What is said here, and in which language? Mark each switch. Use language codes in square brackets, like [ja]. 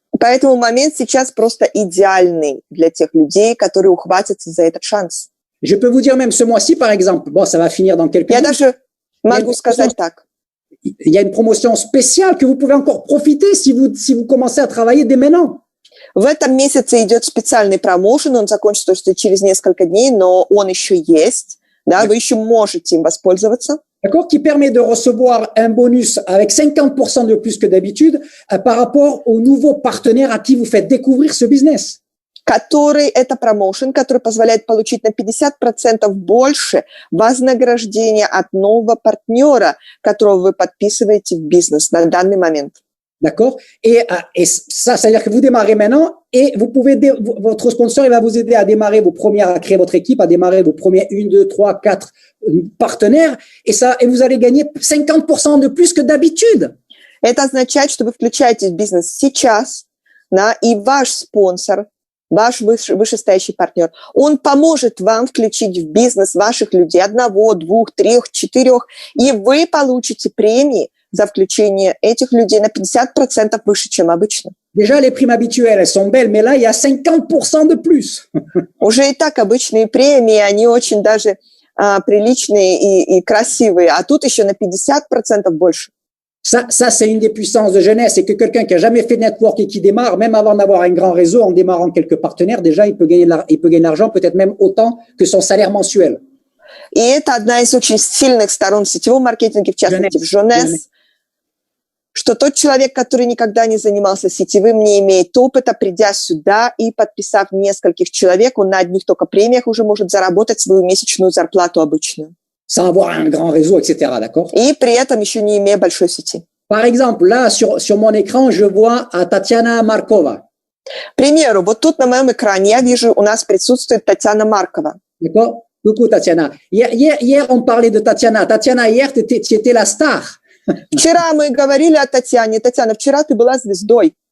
[ru] Поэтому момент сейчас просто идеальный для тех людей, которые ухватятся за этот шанс. [fr] Je peux vous dire même ce mois-ci, par exemple, bon, ça va finir dans quelques [ru] Я [fr] jours. [ru] даже могу сказать так. [fr] Il y a une promotion spéciale que vous pouvez encore profiter si vous commencez à travailler dès maintenant. [ru] В этом месяце идет специальный промоушен, он закончится через несколько дней, но он еще есть, да, вы еще можете им воспользоваться. [fr] d'accord, qui permet de recevoir un bonus avec 50% de plus que d'habitude par rapport aux nouveaux partenaires à qui vous faites découvrir ce business. [ru] Который это промоушен, который позволяет получить на 50% больше вознаграждения от нового партнера, которого вы подписываете в бизнес на данный момент. [fr] D'accord? Et ça, c'est-à-dire que vous démarrez maintenant et vous pouvez, votre sponsor, il va vous aider à démarrer à créer votre équipe, à démarrer vos premiers 1, 2, 3, 4 partenaires et vous allez gagner 50% de plus que d'habitude. [ru] Это означает, что вы включаетесь в бизнес сейчас, да, и ваш спонсор, ваш вышестоящий партнер, он поможет вам включить в бизнес ваших людей 1, 2, 3, 4, и вы получите премии за включение этих людей на 50% выше, чем обычно. [fr] Déjà, les primes habituelles, elles sont belles, mais là, il y a 50% de plus. [ru] Уже и так обычные премии, они очень даже приличные и красивые, а тут еще на 50% больше. [fr] Ça, c'est une des puissances de jeunesse, c'est que quelqu'un qui a jamais fait de network et qui démarre, même avant d'avoir un grand réseau, en démarrant quelques partenaires, déjà, il peut gagner de l'argent, peut-être même autant que son salaire mensuel. [ru] И это одна из очень сильных сторон сетевого маркетинга, в частности, в Jeunesse, что тот человек, который никогда не занимался сетевым, не имеет опыта, придя сюда и подписав нескольких человек, он на одних только премиях уже может заработать свою месячную зарплату обычную. [fr] Sans avoir un grand réseau, etc., d'accord? [ru] И при этом еще не имея большой сети. [fr] Par exemple, là, sur mon écran, je vois Tatiana Markova. [ru] К примеру, вот тут на моем экране я вижу, у нас присутствует Татьяна Маркова. [fr] D'accord? Coucou, Tatiana. Hier, on parlait de Tatiana. Tatiana, hier, tu étais la star. [ru] Вчера мы говорили о Татьяне. Татьяна, вчера ты была звездой.